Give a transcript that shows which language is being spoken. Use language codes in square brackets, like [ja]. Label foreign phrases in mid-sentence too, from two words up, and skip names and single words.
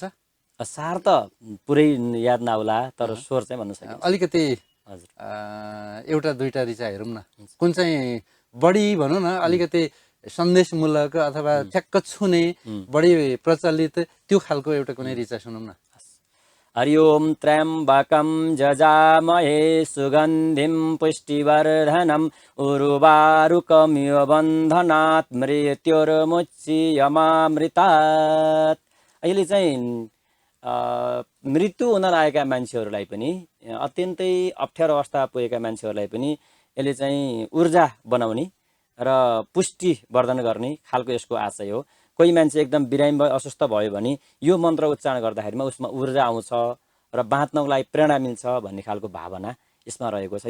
[ne] सार त पुरै याद नआउला, तर स्वर चाहिँ भन्न सकिन्छ। अलिकति हजुर एउटा दुईटा ऋचा हेरौँ न, कुन चाहिँ बढी भनौँ न अलिकति सन्देशमूलक अथवा ठ्याक्क छुने बढी प्रचलित त्यो खालको एउटा कुनै ऋचा सुनौँ न। [sa] हरि ओम त्र्यम्बकं जजामहे सुगन्धिं पुष्टिवर्धनम् उर्वारुकमिव बन्धनात् मृत्युर्मुच्यमामृतात्। [ne] अहिले चाहिँ मृत्यु हुन लागेका मान्छेहरूलाई पनि, अत्यन्तै अप्ठ्यारो अवस्था पुगेका मान्छेहरूलाई पनि यसले चाहिँ ऊर्जा बनाउने र पुष्टि वर्धन गर्ने खालको यसको आशय हो। कोही मान्छे एकदम बिरामी भयो, अस्वस्थ भयो भने यो मन्त्र उच्चारण गर्दाखेरिमा उसमा ऊर्जा आउँछ र बाँच्नको लागि प्रेरणा मिल्छ भन्ने खालको भावना यसमा रहेको छ।